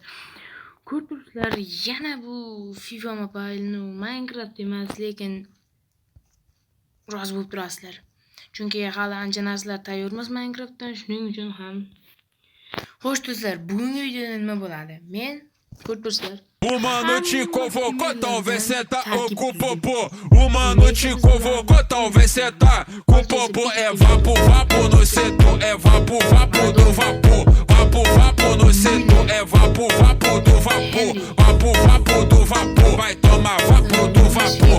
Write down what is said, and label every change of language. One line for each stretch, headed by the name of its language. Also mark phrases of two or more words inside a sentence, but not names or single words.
Uzbek: Ko'rib turibsizlar, yana bu FIFA Mobile'ni Minecraft emas, lekin rozi bo'lib turasizlar. Chunki hali ancha narsalar tayyormiz Minecraftdan, shuning uchun ham. Xo'sh do'stlar, bugungi videoda nima bo'ladi? Men ko'rib turibsizlar.
Portuguese: Uma noite convocou, talvez cê tá com popô. Uma noite convocou, talvez cê tá com popô. É vapo, vapo no setor, é vapo, vapo do vapor. Vapo, vapo no setor, é vapo, vapo do vapor. Vapo, vapo do vapor, vai tomar vapo do vapor.